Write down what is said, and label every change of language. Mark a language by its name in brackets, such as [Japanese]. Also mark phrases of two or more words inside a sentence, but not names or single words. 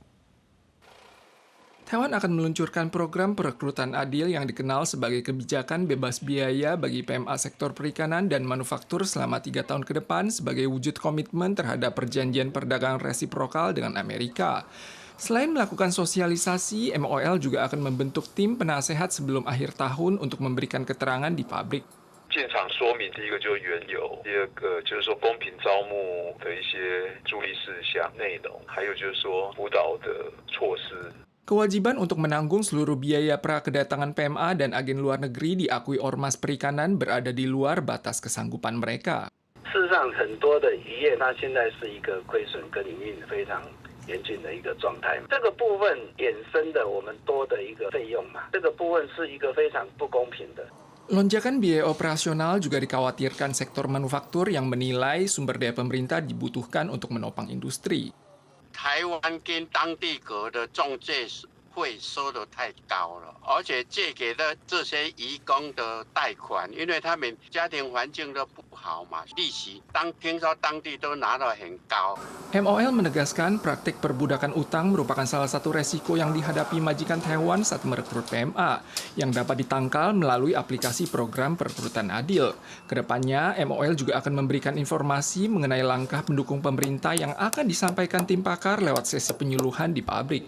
[Indonesian] Taiwan akan meluncurkan program perekrutan adil yang dikenal sebagai kebijakan bebas biaya bagi PMA sektor perikanan dan manufaktur selama 3 tahun ke depan sebagai wujud komitmen terhadap perjanjian perdagangan resiprokal dengan Amerika. Selain melakukan sosialisasi, MOL juga akan membentuk tim penasehat sebelum akhir tahun untuk memberikan keterangan di pabrik. [Chinese] 建厂说明，第一个就是缘由，第二个就是说公平招募的一些注意事项内容，还有就是说辅导的措施。 [Indonesian] Kewajiban untuk menanggung seluruh biaya pra-kedatangan PMA dan agen luar negeri diakui Ormas Perikanan berada di luar batas kesanggupan mereka. [Chinese] 事实上，很多的渔业它现在是一个亏损跟营运非常严峻的一个状态。这个部分衍生的我们多的一个费用嘛，这个部分是一个非常不公平的。 [Indonesian] Lonjakan biaya operasional juga dikhawatirkan sektor manufaktur yang menilai sumber daya pemerintah dibutuhkan untuk menopang industri. [Chinese] 台湾跟当地格的中介会收得太高了，而且借给的这些移工的贷款，因为他们家庭环境都不好嘛，利息听说当地都拿得很高。 [Indonesian] MOL menegaskan praktik perbudakan utang merupakan salah satu resiko yang dihadapi majikan Taiwan saat merekrut PMA, yang dapat ditangkal melalui aplikasi program perekrutan adil. Kedepannya, MOL juga akan memberikan informasi mengenai langkah pendukung pemerintah yang akan disampaikan tim pakar lewat sesi penyuluhan di pabrik.